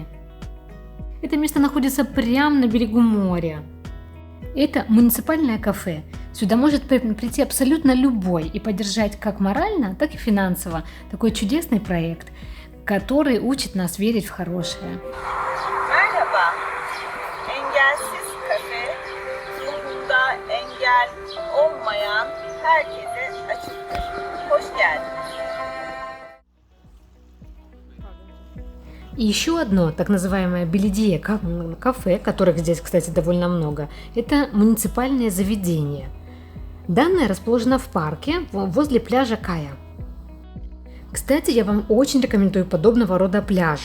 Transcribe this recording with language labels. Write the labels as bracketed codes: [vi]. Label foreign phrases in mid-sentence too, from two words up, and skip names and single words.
[ru] Это место находится прямо на берегу моря. Это муниципальное кафе. Сюда может прийти абсолютно любой и поддержать как морально, так и финансово такой чудесный проект, который учит нас верить в хорошее. [tr] Merhaba, Engelsiz Kafe, ruhunda engel olmayan herkese açıktır. Hoş geldiniz. [ru] И еще одно так называемое Белидия кафе, которых здесь, кстати, довольно много, это муниципальное заведение. Данное расположено в парке возле пляжа Кая. Кстати, я вам очень рекомендую подобного рода пляжи.